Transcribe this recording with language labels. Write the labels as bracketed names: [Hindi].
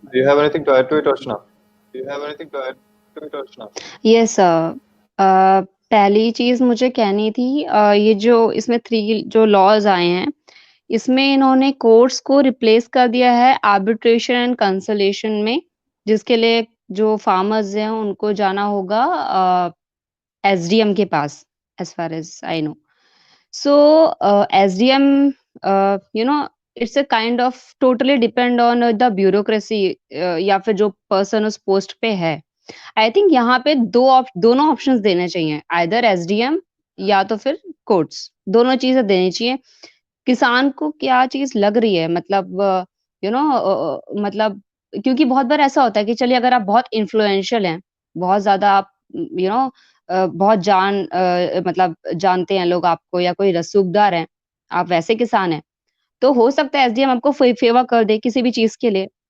[English] Do you have anything to add to it, Archana? Do you have anything to add to it, Archana? Yes sir. [Hindi] पहली चीज मुझे कहनी थी, ये जो इसमें 3 जो लॉज आए हैं, इसमें इन्होंने कोर्ट्स को रिप्लेस कर दिया है आर्बिट्रेशन एंड कंसोलिडेशन में, जिसके लिए जो फार्मर्स हैं उनको जाना होगा एसडीएम के पास, [English] As far as I know. So, SDM, it's a kind of totally depend on the bureaucracy, [Hindi] या फिर जो पर्सन उस पोस्ट पे है। [English] I think [Hindi] यहाँ पे दोनों ऑप्शंस देने चाहिए, आइदर एसडीएम या तो फिर कोर्ट्स, दोनों चीजें देनी चाहिए। किसान को क्या चीज लग रही है, मतलब मतलब क्योंकि बहुत बार ऐसा होता है कि चलिए अगर आप बहुत इन्फ्लुएंशियल हैं, बहुत ज्यादा आप बहुत मतलब जानते हैं लोग आपको, या कोई रसूखदार हैं, आप वैसे किसान हैं, तो हो सकता है एसडीएम आपको फेवर कर दे किसी भी चीज के लिए।